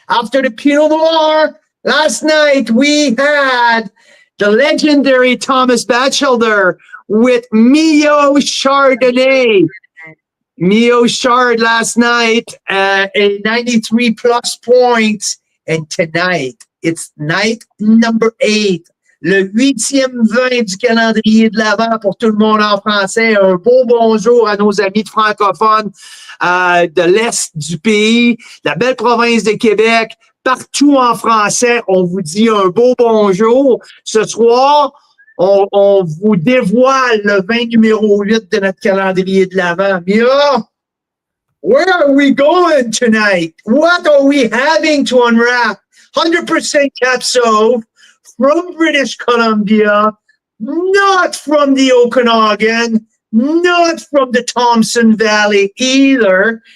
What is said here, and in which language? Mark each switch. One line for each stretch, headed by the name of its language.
English: After the Pinot Noir, last night we had the legendary Thomas Batchelder with Mio Chardonnay. Mio Chard last night, a 93 plus points. And tonight, it's night number 8.
French: Le 8e vin du calendrier de l'Avent pour tout le monde en français. Un beau bonjour à nos amis de francophones de l'Est du pays, la belle province de Québec. Partout en français, on vous dit un beau bonjour. Ce soir, on vous dévoile le vin numéro 8 de notre calendrier de l'Avent.
English: Mia, where are we going tonight? What are we having to unwrap? 100% Cap Sauv from British Columbia, not from the Okanagan, not from the Thompson Valley either.